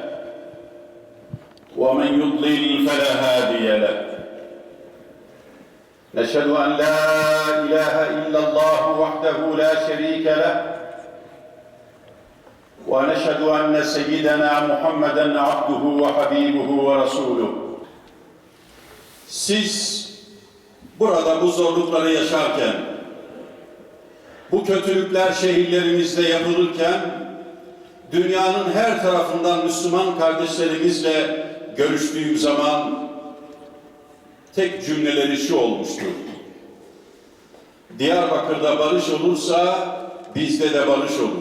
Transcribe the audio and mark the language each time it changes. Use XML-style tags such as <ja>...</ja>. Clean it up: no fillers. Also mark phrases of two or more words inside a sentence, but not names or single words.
<ar>ومن يضلل فلا هادي له نشهد أن لا إله إلا الله وحده لا شريك له ونشهد أن سيدنا محمدًا عبده وحبيبه ورسوله.</ar> <tr>Siz burada bu zorlukları yaşarken, bu kötülükler şehirlerimizde yapılırken, dünyanın her tarafından Müslüman kardeşlerimizle görüştüğüm zaman tek cümleleri şu olmuştu: Diyarbakır'da barış olursa bizde de barış olur.</tr>